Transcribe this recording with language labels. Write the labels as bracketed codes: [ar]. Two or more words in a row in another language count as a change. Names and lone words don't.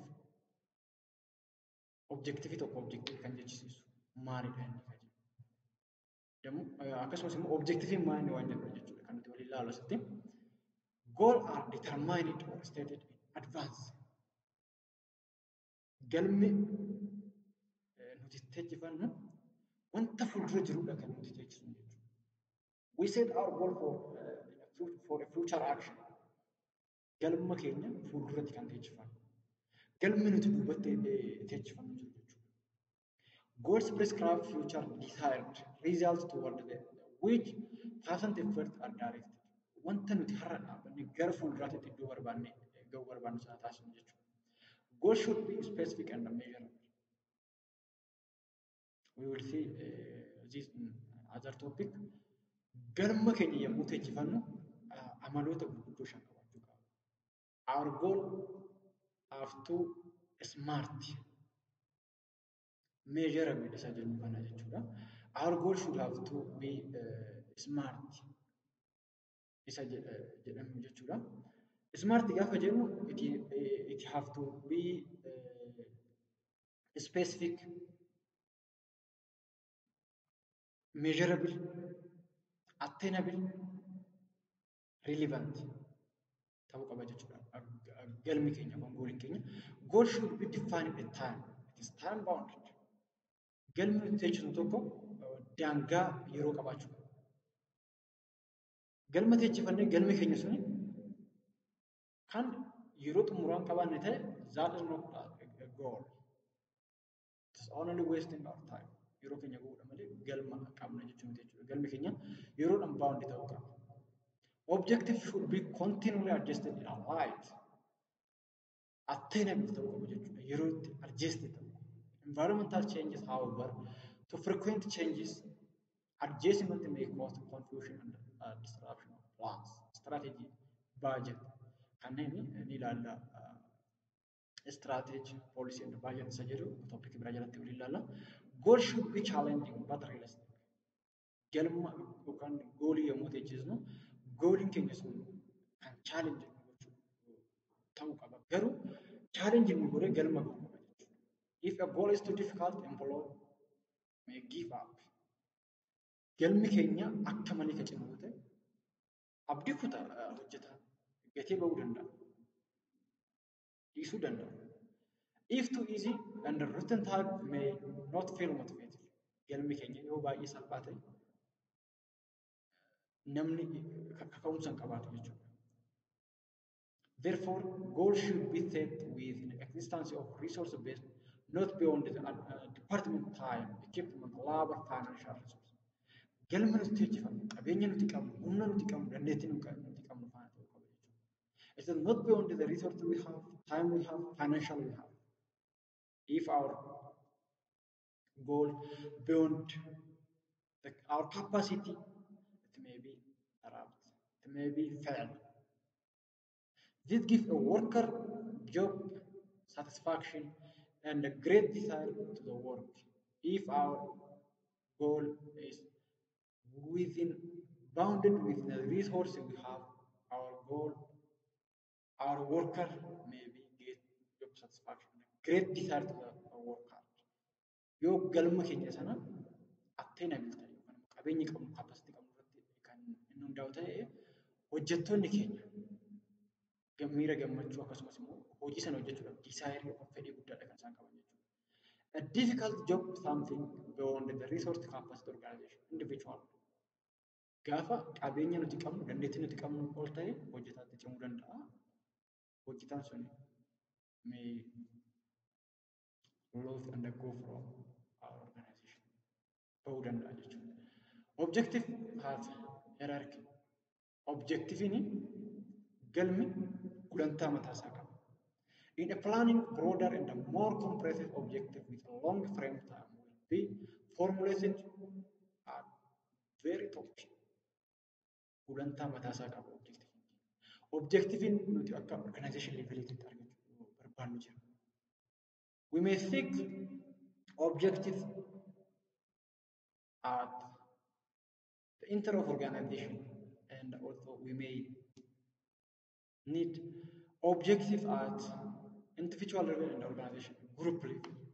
[en] Objectivity of objective [om] kan jechisiisu maalidha inni kan jedhu. Akkasumas immoo objective maali waan jedhu jechuudha kan nuti waliin ilaalu asitti. [en] Goal are determined or stated in advance. [om] Galmi nuti teechifannu wanta fuuldura jirudha kan nuti teechisnu jechuudha. [en] We set our goal for a future action. [om] Galma keenya fuulduratti kan teechifannu. Galmi nuti duubatti teechifannu jiru jechuudha. [en] Goals prescribe future desired results toward which present efforts are directed. [om] Wanta nuti har'a dhaabbanne gara fuulduraatti iddoo barbaanne ga'uu barbaannu sana taasisnu jechuudha. [en] Goals should be specific and measurable. We will see this in other topic. [om] Galma keenya yommuu teechifannu amaloota gurguddoo shan qabaachuu qaba. [en] Our goal have to smart, measurable [om] isa jennu kana jechuudha. [en] Our goal should have to be smart [om] isa jedhamu jechuudha. [en] Smart [om] gaafa jennu [en] it have to be specific, measurable, attainable, relevant [om] ta'uu qaba jechuudha. Galmi keenya yookaan gooliin keenya. [en] Goal should be defined at time. It is time bounded. [om] Galmi nuti teechisnu tokko daangaa yeroo qabaachuu qaba. Galma teechifannee galmi keenya suni kan yeroo xumuraan qabaanne ta'e [en] that is not a goal. It is only wasting our time. [om] Yeroo keenya gubuudha malee galma qabna jechuun jechuudha. Galmi keenya yeroodhaan bound ta'uu qaba. [en] Objective should be continually adjusted in our light. [om] Attainable ta'uu qaba jechuudha. Yeroo itti adjusted ta'uu qaba. [en] Environmental changes, however, to frequent changes, adjustment may cause confusion and disruption of plans, strategy, budget. [om] Kanneen ni ilaalla. [en] Strategy, policy and budget [om] isa jedhu topic biraa jalatti waliin ilaalla. [en] Goal should be challenging but realistic. [om] Galma yookaan goolii yommuu teechisnu gooliin keenya sun kan challenge ta'uu qaba. Garuu challenge inni godhee galma ga'uu qaba jechuudha. [en] If a goal is too difficult, employee may give up. [om] Galmi keenya akka malee ka cimaa ta'e abdii kutaa hojjetaa gatee ba'uu danda'a. Dhiisuu danda'a. [en] If too easy and the written type may not feel motivated. [om] Galmi keenya yoo baay'ee salphaa ta'e namni kaka'umsa hin qabaatu jechuudha. [en] Therefore, goals should be set with the existence of resource based, not beyond the department time, equipment, labor, financial resources. [om] Galma nuti teechifannu, qabeenya nuti qabnu, humna nuti qabnu, dandeettii nuti qabnu faana ta'uu qaba jechuudha. [en] It is not beyond the resources we have, time we have, financial we have. If our goal beyond our capacity, it may be corrupt, it may be failed. This gives a worker job satisfaction and a great desire to the work. If our goal is within bounded with the resources we have, our goal, our worker maybe get job satisfaction, great desire to the worker. [om] Yoo galma keenya sana attainable ta'e yookaan qabeenyi qabnu capacity qabnu irratti kan inni hundaa'u ta'e hojjettoonni keenya miira gammachuu akkasumas immoo hojii sana hojjechuudhaaf desire yookaan fedhii guddaadha kan isaan qaban jechuudha. [en] A difficult job something beyond the resource capacity organization individual. [om] Gaafa qabeenya nuti qabnu dandeettii nuti qabnu ol ta'e hojjetaatti cimuu danda'a. Hojjetaan sun [en] may lose and go from our organization. [om] Bahuu danda'a jechuudha. [en] Objective has hierarchy. [om] Objective ni galmi gulantaa mataa isaa qaba. [en] In a planning, broader and a more comprehensive objective with a long frame time will be formulated at very top. [om] Gulantaa mataa isaa qaba objective. Objective nuti akka [en] organization level [om] itti argachuu barbaannu jira. [en] We may seek objectives at the inter of organization, and also we may need objectives at individual level and organization, group level.